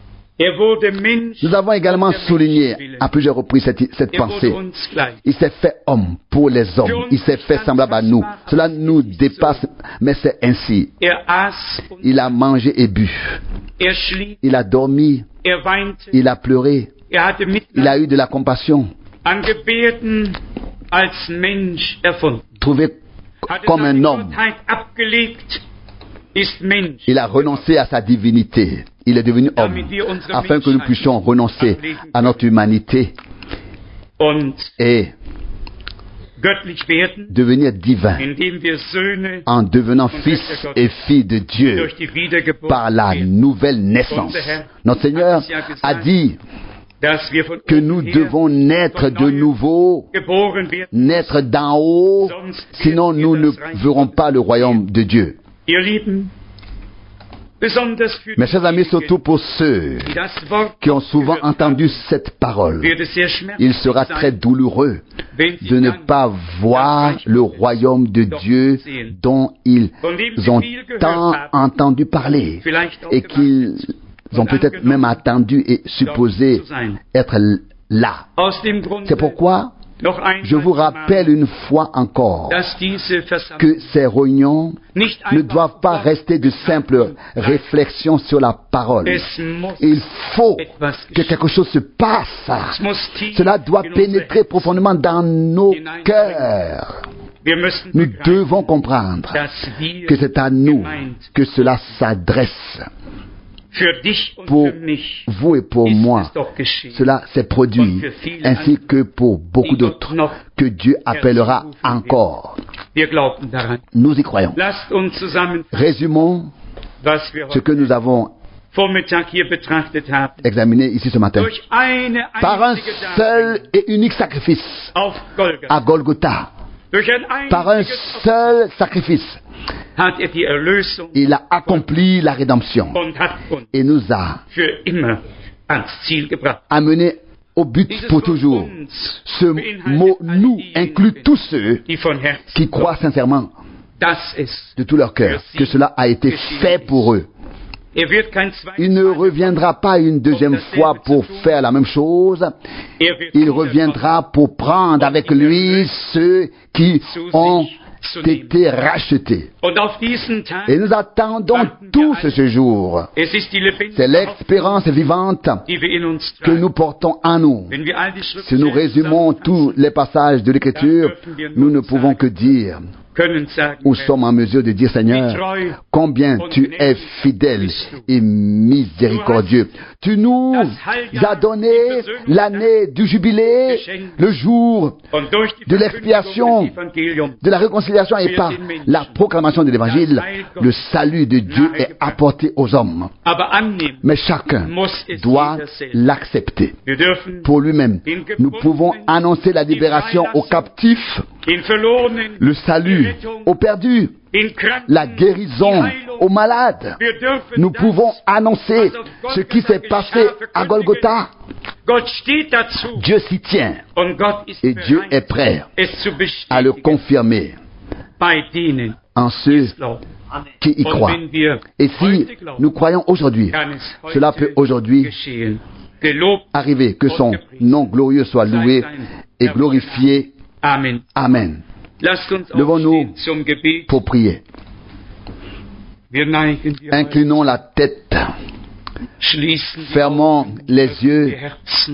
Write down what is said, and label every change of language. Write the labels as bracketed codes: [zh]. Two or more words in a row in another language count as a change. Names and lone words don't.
[de] Er wurde Mensch [fr] Nous avons également [de] um der [fr] souligné [de] Menschenwillen. [fr] à plusieurs reprises cette [de] Er [fr] pensée. [de] wurde uns gleich. [fr] Il s'est fait homme pour les hommes. Il s'est fait semblable à nous. Cela nous dépasse, mais c'est ainsi. [de] Er aß und [fr] Il a mangé et bu. [de] er schlief, [fr] Il a dormi. [de] er weinte, [fr] Il a pleuré. [de] er hatte [fr] Il a [de] Mitleid [fr] eu de la compassion. [de] an Gebärden als Mensch erfunden. [fr] Trouvé [de] Hatte [fr] comme [de] seine [fr] un homme. [de] Gottheit abgelegt, ist Mensch. [fr] Il a renoncé à sa divinité. Il est devenu homme. [de] Damit wir unsere [fr] Afin que nous [de] Menschheit [fr] puissions renoncer à notre humanité [de] und [fr] et [de] göttlich werden, [fr] devenir divin [de] indem wir Söhne [fr] en devenant fils et filles de Dieu [de] durch die Wiedergeburt [fr] par la [de] werden. [fr] nouvelle naissance. Notre Seigneur a dit [de] Dass wir von [fr] que [de] oben [fr] nous [de] her [fr] devons naître de nouveau, [de] geboren werden. [fr] naître d'en haut, sinon nous ne verrons pas le royaume de Dieu. [de] Ihr Lieben, besonders für [fr] Mes chers amis, surtout pour ceux [de] die das Wort [fr] qui ont souvent entendu cette parole, [de] wird es sehr schmerzhaft [fr] il sera très [de] sein, [fr] douloureux [de] wenn sie [fr] de ne [de] dann [fr] pas voir le royaume de Dieu dont ils ont tant entendu parler [de] vielleicht auch [fr] et qu'ils ont peut-être même attendu et supposé [de] zu sein. [fr] être là. [de] Aus dem Grunde [fr] C'est pourquoi [de] noch einmal [fr] je vous rappelle une fois encore [de] dass diese Versammlung [fr] que ces réunions [de] nicht [fr] ne [de] einfach [fr] doivent pas rester de simples réflexions sur la parole. [de] es muss [fr] Il faut [de] etwas [fr] que [de] geschehen. [fr] quelque chose se passe. [de] Es muss tief [fr] Cela doit [de] in unser [fr] pénétrer [de] Herz. [fr] profondément dans nos cœurs. [de] Wir müssen [fr] Nous [de] begreifen, [fr] devons comprendre [de] dass wir [fr] que c'est à nous [de] gemeint [fr] que cela s'adresse. [de] für dich und [fr] Pour [de] für mich [fr] vous et pour [de] ist [fr] moi, [de] es doch geschehen. [fr] cela s'est produit, ainsi que pour beaucoup d'autres, que Dieu appellera encore. [de] Wir glauben daran. [fr] Nous y croyons. [de] Lasst uns zusammen, [fr] Résumons [de] was wir [fr] ce [de] heute [fr] que nous avons [de] Vormittag hier betrachtet haben. [fr] examiné ici ce matin. [de] Durch eine [fr] Par un [de] einzige [fr] seul [de] Darbringung [fr] et unique sacrifice [de] auf Golgatha, [fr] à Golgotha, [de] durch ein [fr] par un [de] einziges Opfer [fr] seul sacrifice, [de] hat er die Erlösung [fr] il a accompli la rédemption [de] und hat uns [fr] et nous a [de] für immer ans Ziel gebracht. [fr] amenés au but [de] Dieses [fr] pour [de] Wort [fr] toujours. [de] uns [fr] Ce [de] beinhaltet [fr] mot [de] alle [fr] nous [de] diejenigen, [fr] inclut tous ceux [de] die von Herzen [fr] qui croient sincèrement [de] dass es [fr] de tout leur cœur que cela a été fait pour eux. [de] er wird kein zweites [fr] Il ne [de] Mal [fr] reviendra pas une deuxième fois pour faire la même chose. [de] er wird [fr] Il [de] wiederkommen, [fr] reviendra pour prendre avec lui ceux qui ont été rachetés. [de] und auf diesen Tag [fr] Et nous attendons tous ce jour. [de] es ist die lebendige [fr] C'est l'espérance vivante [de] Hoffnung, die wir in uns [fr] que [de] tragen. [fr] nous portons en nous. [de] Wenn wir all die [fr] Si nous [de] Schriftstellen [fr] résumons tous les passages de l'Écriture, nous ne pouvons que dire, [de] können sagen, [fr] ou sommes en mesure de dire, Seigneur, combien tu es fidèle et miséricordieux. Tu nous as donné l'année du jubilé, le jour [de] und durch die [fr] de [de] Verkündigung [fr] l'expiation, [de] des Evangeliums [fr] de la réconciliation et par la proclamation de l'Évangile, le salut de Dieu est apporté aux hommes. [de] aber annehmen [fr] Mais chacun [de] muss es [fr] doit [de] jeder selbst. [fr] l'accepter [de] Wir dürfen [fr] pour lui-même. Nous pouvons annoncer la libération aux captifs, [de] den Verlorenen, [fr] le [de] die [fr] salut [de] Rettung, [fr] aux perdus, [de] den Kranken, [fr] la guérison [de] die Heilung. [fr] aux malades. [de] Wir dürfen [fr] Nous [de] das, [fr] pouvons annoncer ce qui s'est passé à Golgotha. [de] Gott steht dazu [fr] Dieu s'y tient [de] und Gott ist [fr] et Dieu [de] bereit, [fr] est prêt [de] es zu [fr] à le [de] bestätigen [fr] confirmer [de] bei denen, [fr] en [de] die [fr] ceux [de] es glauben. [fr] qui y [de] Und [fr] croient. [de] wenn wir [fr] Et si [de] heute glauben, [fr] nous croyons aujourd'hui, [de] kann es heute [fr] cela peut aujourd'hui [de] geschehen. [fr] Gelobt arriver, que son nom glorieux soit loué et glorifié. Amen. Amen. [de] Lasst uns [fr] Levons-nous [de] aufstehen zum Gebet. [fr] pour prier. [de] Wir neigen die [fr] Inclinons la tête, [de] Haupt, schließen die [fr] fermons [de] Augen, [fr] les [de] die [fr] yeux, [de] Herzen,